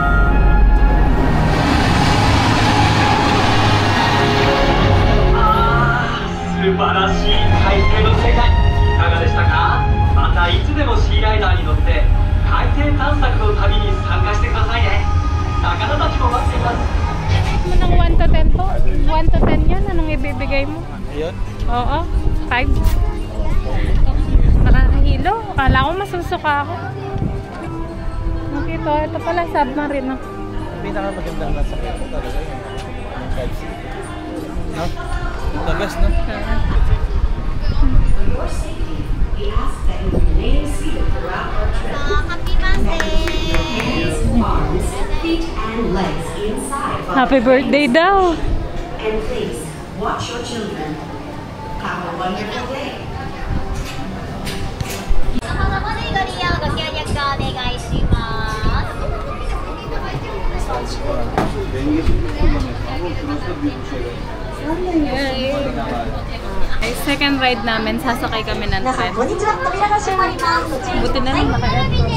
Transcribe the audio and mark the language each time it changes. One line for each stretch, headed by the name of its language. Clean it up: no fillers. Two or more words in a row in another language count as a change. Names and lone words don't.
Japanese: 素晴らしい海底の世界、いかがでしたか？またいつでもシーライナーに乗って海底探索の旅に参加してくださいね。魚たちも待っています。
Filipino: Anong 1 to 10 to? 1 to 10 yan? Anong ibibigay mo? Ayun. Oo, 5. Nakakahilo. Akala ko masusuka ako. Okay, ito pala submarine. No? Pinakamagandang nasa kaya ko talaga yung Red Sea.
English: No? The best, no? Happy birthday! Happy birthday daw! And please, watch your children. Have a wonderful day.
Japanese: 皆様でご利用ご協力お願いします。
Filipino: Okay,
English: second ride
Filipino: namin, sasakay kami ng
Japanese: 皆さ
Filipino: trend.
Japanese: ん、こんにちは。扉が閉まります。ご注意く
Filipino: Buti
Japanese: だ
Filipino: na
Japanese: さい。
Filipino: lang naka-aircon.